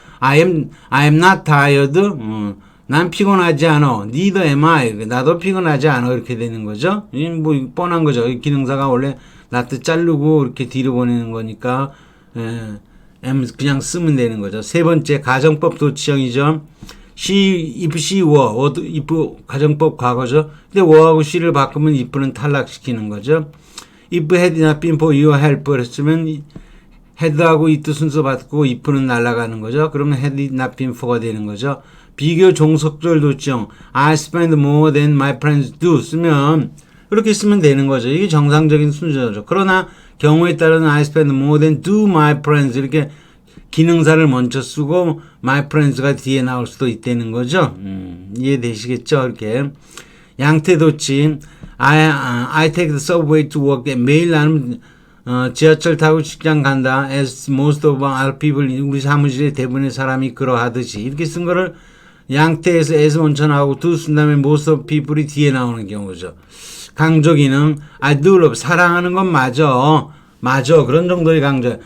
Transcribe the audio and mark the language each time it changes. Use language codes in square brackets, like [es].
[en] I am not tired. [ko] 난 피곤하지 않아. [en] neither am I. [ko] 나도 피곤하지 않아. 이렇게 되는 거죠. 뻔한 거죠. 기능사가 원래 not 자르고 이렇게 뒤로 보내는 거니까 그냥 쓰면 되는 거죠. 세 번째 가정법 도치형이죠. if she were, if 가정법 과거죠. 근데 were하고 she를 바꾸면 if는 탈락시키는 거죠. [en] if had not been for your help [ko] 했으면 had하고 it 순서 받고 if는 날아가는 거죠. 그러면 had not been for가 되는 거죠. 비교 종속절 도치형 [en] I spend more than my friends do [ko] 쓰면 이렇게 쓰면 되는 거죠. 이게 정상적인 순서죠. 그러나 경우에 따른 [en] I spend more than do my friends [ko] 이렇게 기능사를 먼저 쓰고 my friends가 뒤에 나올 수도 있다는 거죠. 이해되시겠죠? 이렇게 양태 도치 [en] I take the subway to work. [ko] 매일 나는 지하철 타고 직장 간다. [en] As most of our people, [ko] 우리 사무실의 대부분의 사람이 그러하듯이. 이렇게 쓴 거를 양태에서 as 먼저 나오고 to 쓴 다음에 most of people이 뒤에 나오는 경우죠. 강조 기능. [en] I do love. [ko] 사랑하는 건 맞아. 맞아. 그런 정도의 강조.